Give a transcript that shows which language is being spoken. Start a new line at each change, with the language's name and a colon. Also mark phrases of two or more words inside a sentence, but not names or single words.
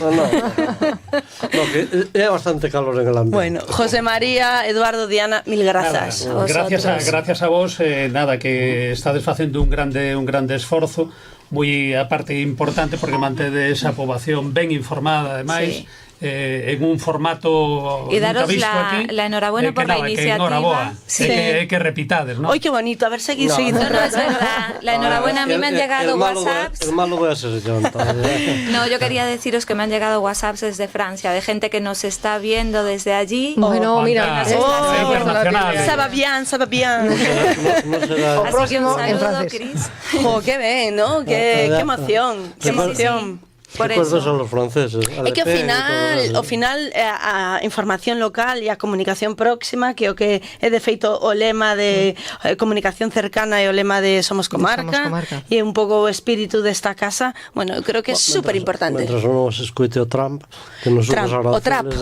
Galician: No, que é bastante calor
Spanish: en el ambiente.
Galician: Bueno, José María, Eduardo, Diana, mil grazas. Gracias a vos, que estades facendo un grande esforzo, moi aparte importante, porque mantede esa poboación ben informada, ademais, en un formato
Spanish: y daros la enhorabuena por la iniciativa.
Galician: Que repitades, ¿no?
Spanish: ¡Ay, qué bonito! A ver, seguid. No, es verdad. La enhorabuena, a mí me han llegado WhatsApps. El malo voy a ser yo, entonces. No, yo quería deciros que me han llegado WhatsApps desde Francia, de gente que nos está viendo desde allí. Bueno, mira,
French: ça va bien.
Galician: O próximo en francés.
Spanish: ¡Qué bien, ¿no? ¡Qué emoción! ¡Qué emoción! Por eso son los franceses.
Galician: É que ao final a información local e a comunicación próxima, que o que é de feito o lema de comunicación cercana e o lema de Somos Comarca, e un pouco o espírito desta casa, bueno, eu creo que é super importante. Mentras non se escoite o Trump, que nos somos agradecerles.